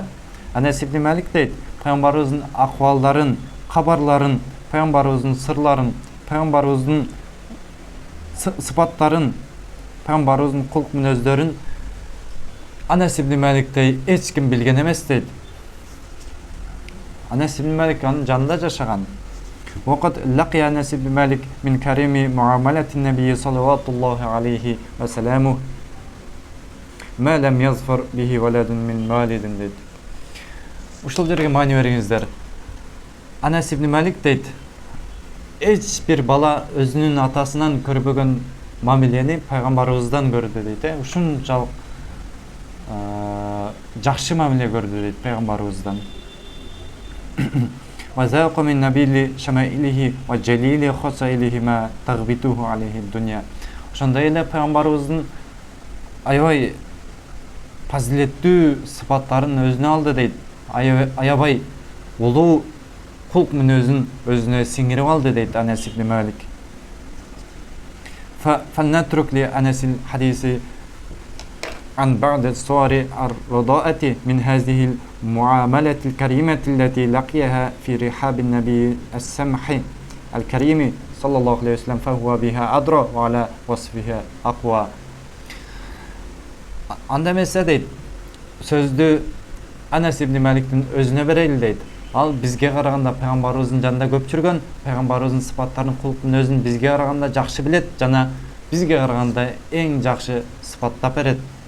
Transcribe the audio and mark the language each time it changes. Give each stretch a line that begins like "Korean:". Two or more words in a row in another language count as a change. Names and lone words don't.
Kyrgyz: Анас ибн Малик дейт, пайгамбарыбыздын акыбалдарын, кабарларын, пайгамбарыбыздын сырларын, пайгамбарыбыздын сыпаттарын, пайгамбарыбыздын кулк мүнөздөрүн Анас ибн Маликтей эч ким билген эмес дейт. Анас ибн Малик анын жанында жашаган.
Arabic: وقد لقي أنس بن مالك من كريم معاملة النبي صلى الله عليه وسلم ما لم يظفر به ولد من والد дейт.
Kyrgyz: Ушул жерге маани бериңиздер. Анас ибн Малик дейт, эч бир бала өзүнүн атасынан көрбөгөн мамилени пайгамбарыбыздан көрдү дейт. Ушунчалык жакшы мамиле көрдү дейт пайгамбарыбыздан.
Arabic: وذاق من نبيل شمائله وجليل خصائله ما تغبطه عليه الدنيا.
Kyrgyz: Ошондой эле пайгамбарыбыздын аябай фазилеттүү сыпаттарын өзүнө алды дейт. Аябай улуу кулк мүнөзүн өзүнө сиңирип алды дейт Анас ибн Малик.
Arabic: فلنترك لأنس الحديث عن بعض الصور الرضاءة من هذه المعاملة الكريمة التي لقيها في رحاب النبي السمح الكريم صلى الله عليه وسلم فهو بها أدرى وعلى وصفها أقوى.
Kyrgyz: Анда эмесе дейт, сөздү Анас ибн Маликтин өзүнө берели дейт. Ал бизге караганда пайгамбарыбыздын жанында көп жүргөн, пайгамбарыбыздын сыпаттарын, кулк мүнөзүн бизге караганда жакшы билет жана бизге караганда эң жакшы сыпаттап берет.